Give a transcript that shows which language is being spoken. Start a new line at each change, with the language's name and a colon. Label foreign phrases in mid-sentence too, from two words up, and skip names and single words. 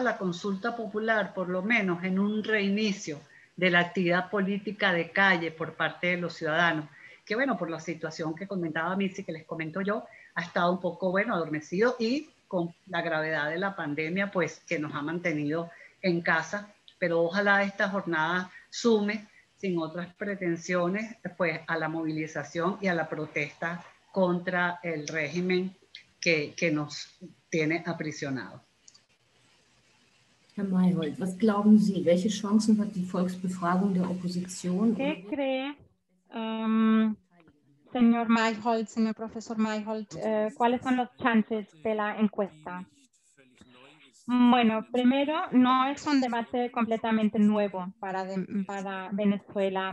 Spanish: la consulta popular por lo menos en un reinicio de la actividad política de calle por parte de los ciudadanos, que bueno, por la situación que comentaba Missy, que les comento yo, ha estado un poco, bueno, adormecido, y con la gravedad de la pandemia, pues que nos ha mantenido en casa, pero ojalá esta jornada sume, sin otras pretensiones, pues a la movilización y a la protesta contra el régimen que nos tiene aprisionados.
German: Herr Mayholt, was glauben Sie, welche Chancen hat die Volksbefragung der Opposition?
Spanish: ¿Qué cree, señor Mayholt, señor profesor Mayholt, cuáles son los chances de la encuesta? Bueno, primero, no es un debate completamente nuevo para Venezuela.